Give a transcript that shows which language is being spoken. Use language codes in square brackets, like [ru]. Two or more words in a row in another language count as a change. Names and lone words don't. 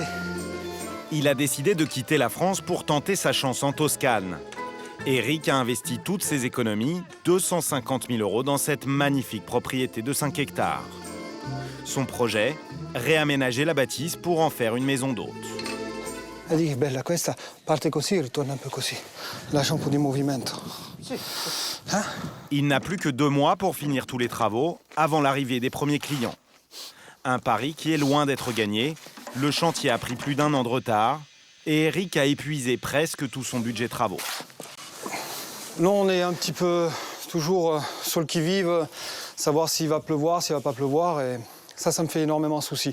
[fr] Il a décidé de quitter la France pour tenter sa chance en Toscane. Eric a investi toutes ses économies, 250 000 € dans cette magnifique propriété de 5 hectares. Son projet, réaménager la bâtisse pour en faire une maison d'hôte. [it] Vedi che bella questa, parte così e ritorna un po' così. Lascia un po' di movimento. [fr] Hein? Il n'a plus que 2 mois pour finir tous les travaux avant l'arrivée des premiers clients. Un pari qui est loin d'être gagné. Le chantier a pris plus d'1 an de retard et Eric a épuisé presque tout son budget travaux. Là, on est un petit peu toujours sur le qui-vive, savoir s'il va pleuvoir, s'il va pas pleuvoir, et ça me fait énormément de soucis.